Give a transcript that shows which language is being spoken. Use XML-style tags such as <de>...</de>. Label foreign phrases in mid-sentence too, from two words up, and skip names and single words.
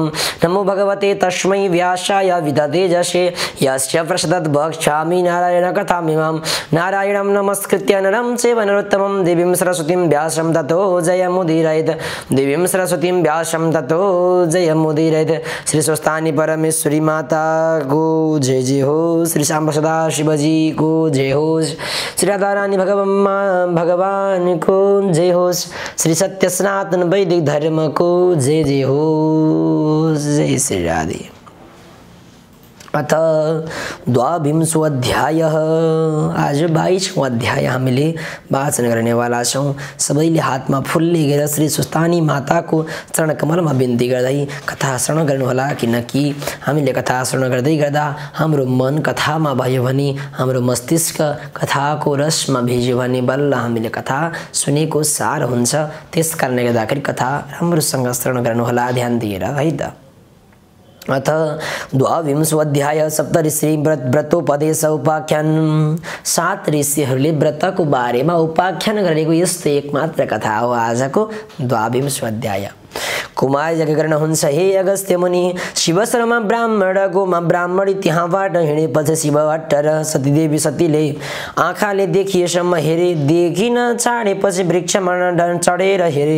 <sa>नमो भगवते तस्मै व्यासाय विततेजसे यस्य प्रसदत् वक्ष्यामि नारायणकथामिमां। नारायणं नमस्कृत्य नरं चैव नरोत्तमं देवीं सरस्वतीं व्यासं ततो जयमुदीरयेत्। देवीं सरस्वतीं व्यासं ततो जयमुदीरयेत्।</sa> <ne>श्री स्वस्थानी परमेश्वरी माता को जय जय हो। श्री श्याम सदा शिवजी को जय हो। श्री राधा रानी भगवान को जय हो। श्री सत्य सनातन वैदिक धर्म को जय जय हो। जय श्री राधे। अथ 22वां अध्याय। आज 22वां अध्याय हामीले वाचन गर्नेवाला छौँ। सबैले हातमा फूल लिएर श्री स्वस्थानी माताको चरण कमलमा बिन्ती गर्दै कथा श्रवण गर्नुहोला। किनकि हामीले कथा श्रवण गर्दै गर्दा हाम्रो मन कथामा भयो भने, हाम्रो मस्तिष्क कथाको रसमा भिज्यो भने बल्ल हामीले कथा सुनेको सार हुन्छ। त्यसकारणले गर्दाखेरि कथा राम्रोसँग श्रवण गर्नुहोला ध्यान दिएर, है त।</ne> <sa>अथ 22वां अध्याय सप्तऋषि व्रतोपदेश उपाख्यान।</sa> <ne>7 ऋषिहरूले व्रतको बारेमा उपाख्यान गरेको यस्तो एकमात्र कथा हो आजको 22वां अध्याय। कुमार यज्ञ गर्न हुन्छ हे अगस्त्य मुनि। शिव शर्मा ब्राह्मण गोमा ब्राह्मणी त्यहाँबाट हिँडेपछि शिवभट्ट र सतीदेवी सतीले आँखाले देखिएसम्म हेरे, देखिन छाडेपछि वृक्षमा चढेर हेरे।</ne>